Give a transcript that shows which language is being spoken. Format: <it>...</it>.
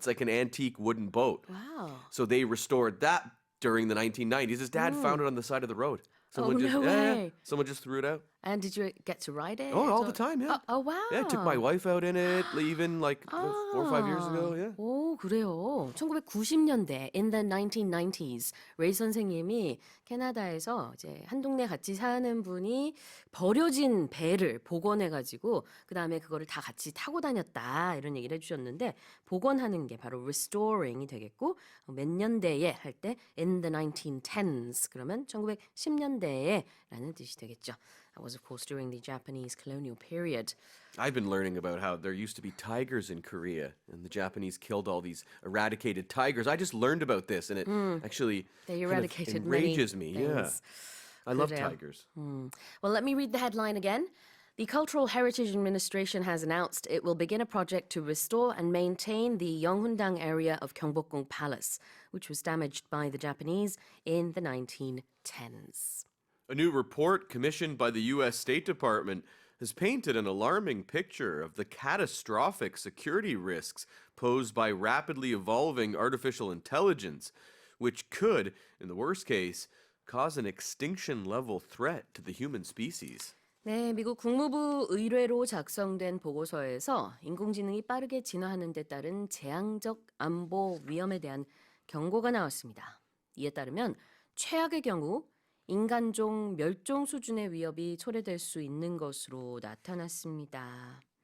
<en>It's like an antique wooden boat. Wow. So they restored that during the 1990s. His dad found it on the side of the road. Someone no way. Someone just threw it out. And did you get to ride it? Oh, all the or- time, yeah. Oh, wow. Yeah, I took my wife out in it, even like 4 or 5 years ago. Yeah.</en> <ko>오, 그래요. 1990년대,</ko> <en>in the 1990s,</en> <ko>레이 선생님이 캐나다에서 이제 한 동네 같이 사는 분이 버려진 배를 복원해가지고 그 다음에 그거를 다 같이 타고 다녔다 이런 얘기를 해주셨는데 복원하는 게 바로 restoring이 되겠고 몇 년대에 할 때</ko> <en>in the 1910s</en> <ko>그러면 1910년대에 라는 뜻이 되겠죠.</ko> <en>That was of course during the Japanese colonial period. I've been learning about how there used to be tigers in Korea, and the Japanese killed all these eradicated tigers. I just learned about this, and it actually They kind of eradicated many enrages me. Yeah, things. I love</en> <ko>그래요.</ko> <en>tigers. Well, let me read the headline again. The Cultural Heritage Administration has announced it will begin a project to restore and maintain the Yeonghundang area of Gyeongbokgung Palace, which was damaged by the Japanese in the 1910s. A new report commissioned by the U.S. State Department has painted an alarming picture of the catastrophic security risks posed by rapidly evolving artificial intelligence, which could, in the worst case, cause an extinction-level threat to the human species.</en> <ko>네, 미국 국무부 의뢰로 작성된 보고서에서 인공지능이 빠르게 진화하는 데 따른 재앙적 안보 위험에 대한 경고가 나왔습니다. 이에 따르면 최악의 경우 인간종 멸종 수준의 위협이 초래될 수 있는 것으로 나타났습니다.</ko>